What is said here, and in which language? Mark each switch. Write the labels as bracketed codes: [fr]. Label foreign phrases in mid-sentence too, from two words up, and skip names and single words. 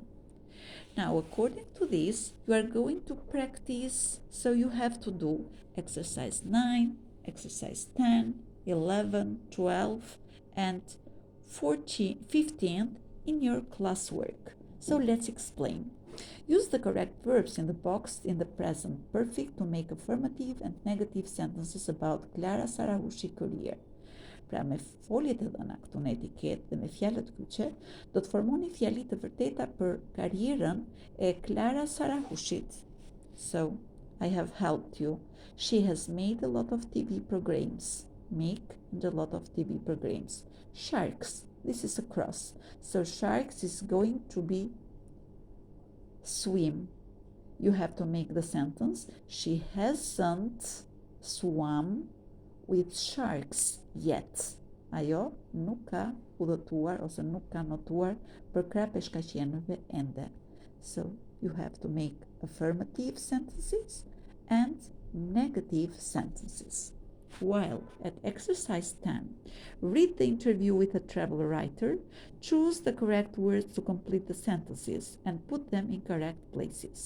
[en] Now, according to this, you are going to practice, so you have to do exercise 9, exercise 10, 11, 12, and 15 in your classwork. So let's explain. Use the correct verbs in the box in the present perfect to make affirmative and negative sentences about Clara Sarahushi career. [sq] Pra me foljet e dhëna këtu në etiketë dhe me fjalët kyçe, do të formoni fjali të vërteta për karrierën e Clara Sarahushit. [en] So, I have helped you. She has made a lot of TV programs. Make and a lot of TV programs. Sharks. This is a cross. So, sharks is going to be swim. You have to make the sentence. She hasn't swum with sharks yet. [sq] Ajo nuk ka udhëtuar ose nuk ka notuar për krah peshkaqenëve ende. [en] So you have to make affirmative sentences and negative sentences. While at exercise 10, read the interview with a travel writer, choose the correct words to complete the sentences, and put them in correct places.